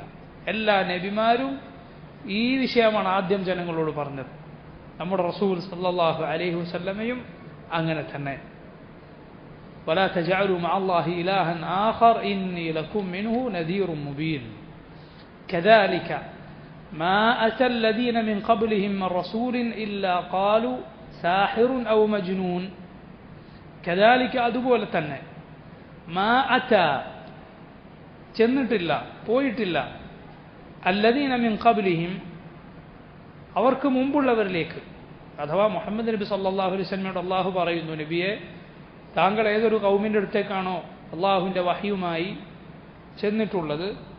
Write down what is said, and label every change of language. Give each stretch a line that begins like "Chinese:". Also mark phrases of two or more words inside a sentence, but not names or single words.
Malayalam: എല്ലാ നബിമാരും ഈ വിഷയമാണ് ആദ്യം ജനങ്ങളോട് പറഞ്ഞത്. നമ്മുടെ റസൂൽ
Arabic: صلى الله عليه وسلم
Malayalam: അങ്ങനെ തന്നെ.
Arabic: ولا تجعلوا مع الله إلها آخر إني لكم منه نذير مبين. كذلك ما أتى الذين من قبلهم من رسول إلا قالوا ساحر أو مجنون.
Malayalam: കദാലിക, അതുപോലെ തന്നെ,
Arabic: ما أتى,
Malayalam: ചെന്നിട്ടില്ല, പോയിട്ടില്ല,
Arabic: الذين من قبلهم,
Malayalam: അവർക്ക് മുമ്പുള്ളവരിലേക്ക്, അഥവാ മുഹമ്മദ് നബി
Arabic: صلى الله عليه وسلم
Malayalam: അള്ളാഹു പറയുന്നു, നബിയെ, താങ്കൾ ഏതൊരു കൗമിൻ്റെ അടുത്തേക്കാണോ അള്ളാഹുവിൻ്റെ വഹ്യുമായി ചെന്നിട്ടുള്ളത്,